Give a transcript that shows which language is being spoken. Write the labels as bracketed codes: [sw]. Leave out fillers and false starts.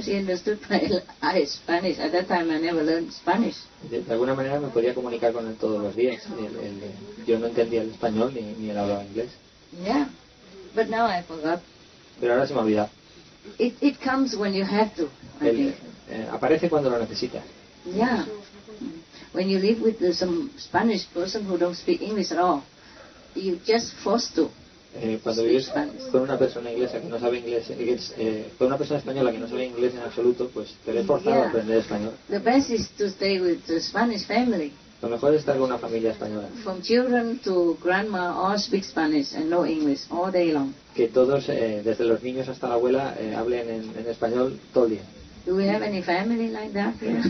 [en] She understood my Spanish. At that time, I never learned Spanish. [es] De alguna manera me podía comunicar con él todos los días. Yo no entendía el español ni él hablaba inglés. [en] Yeah, but now I forgot. [es] Pero ahora se me olvida. [en] It comes when you have to. I think. [es] Aparece cuando lo necesitas. [en] Yeah. When you live with some Spanish person who don't speak English at all, you just forced to. [es] Cuando vives con una persona inglesa que no sabe inglés, con una persona española que no sabe inglés en absoluto, pues te ves forzado a aprender español. [en] The best is to stay with the Spanish family. [es] Lo mejor es estar con una familia española. [en] From children to grandma, all speak Spanish and no English all day long. [es] Que todos, desde los niños hasta la abuela, hablen en español todo el día. [en] Do we have any family like that here?